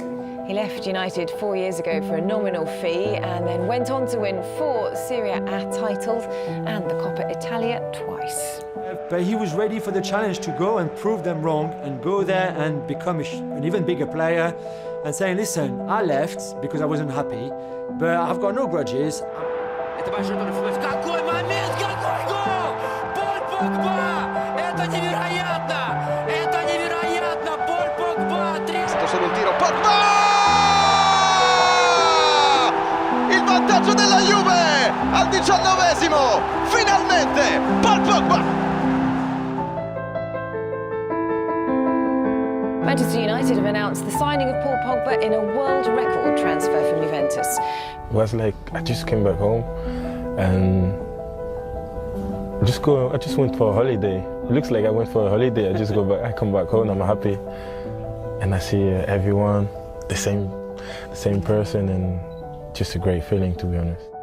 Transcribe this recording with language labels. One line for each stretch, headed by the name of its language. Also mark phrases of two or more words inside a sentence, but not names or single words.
English: He left United 4 years ago for a nominal fee and then went on to win 4 Serie A titles and the Coppa Italia twice. But he was ready for the challenge to go and prove them wrong and go there and become an even bigger player and saying, listen, I left because I wasn't happy, but I've got no grudges.
Russian: Это большой какой момент, какой гол! Пол Погба! Это невероятно! Это невероятно! Пол Погба!
Italian: Solo un tiro, Pogba! Il vantaggio della Juve al 19esimo! Finalmente Paul Pogba!
English: Manchester United have announced the signing of Paul Pogba in a world record transfer from Juventus. It was like I just came back home and I just went for a holiday. It looks like I went for a holiday. I come back home, I'm happy. And I see everyone, the same person, and just a great feeling, to be honest.